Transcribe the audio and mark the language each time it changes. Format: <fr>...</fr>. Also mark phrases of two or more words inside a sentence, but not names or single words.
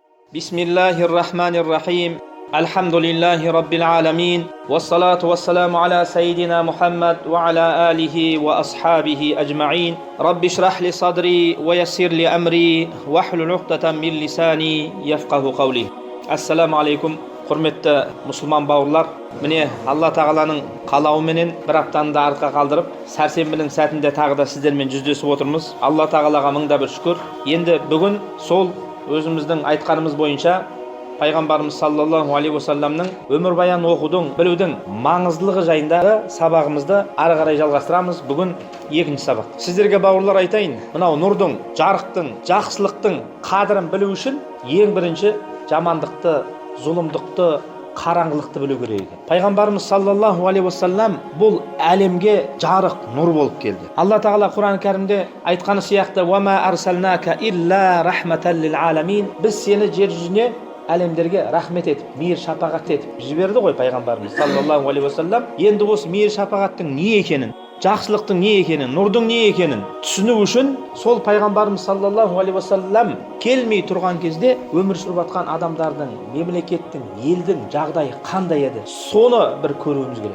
<ar>بسم الله الرحمن الرحيم. الحمد لله رب العالمين. والصلاة والسلام على سيدنا محمد وعلى آله وأصحابه أجمعين. رب اشرح لي صدري ويسر لي أمري واحلل عقدة من لساني يفقهوا قولي. السلام عليكم.</ar> <kk>Құрметті мұсылман бауырлар, міне Алла тағаланың қалауыменен бір аптаны да артқа қалдырып, сәрсенбінің сәтінде тағы да сіздермен жүздесіп отырмыз. Алла тағалаға мыңда бір шүкір. Енді бүгін сол өзіміздің айтқанымыз бойынша пайғамбарымыз</kk> <ar>صلى الله عليه وسلم</ar> <kk>өмірбаян оқудың, білудің маңыздылығы жайындағы сабағымызды ары қарай жалғастырамыз. Бүгін екінші сабақ. Сіздерге бауырлар айтайын, мынау нұрдың, жарықтың, жақсылықтың қадірін білу үшін ең бірінші жамандықты, зұлымдықты, қараңғылықты білу керек екен. Пайғамбарымыз</kk> <ar>صلى الله عليه وسلم</ar> <kk>бұл әлемге жарық, нұр болып келді. Алла тағала Құран кәрімде айтқаны сияқты:</kk> <ar>"وما أرسلناك إلا رحمة للعالمين".</ar> <kk>Біз сені жер жүзіне әлемдерге рахмет етіп, мейір шапағат етіп жіберді ғой пайғамбарымыз</kk> <ar>صلى الله عليه وسلم.</ar> <kk>Енді осы мейір шапағаттың не екенін, жақсылықтың не екенін, нұрдың не екенін түсіну үшін сол пайғамбарымыз</kk> <ar>صلى الله عليه وسلم</ar> <kk>келмей тұрған кезде өмір сүріп жатқан адамдардың, мемлекеттің, елдің жағдайы қандай еді, соны бір көруіміз керек.</kk>